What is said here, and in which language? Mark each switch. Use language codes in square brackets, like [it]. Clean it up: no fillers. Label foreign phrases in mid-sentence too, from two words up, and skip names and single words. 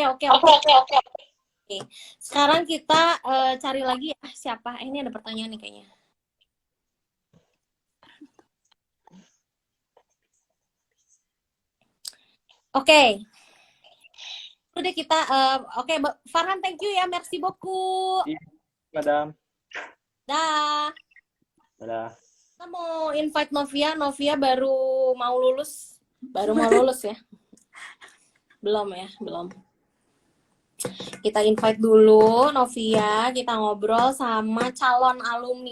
[id] Sekarang kita cari lagi ya siapa. Ini ada pertanyaan nih kayaknya. Oke. Udah kita oke, Farhan [en] thank you [id] ya, [fr] merci beaucoup. [id] Iya, Madam. Dah. Dadah. Kita mau invite Novia baru mau lulus ya. Belum. Kita invite dulu Novia, kita ngobrol sama calon alumni.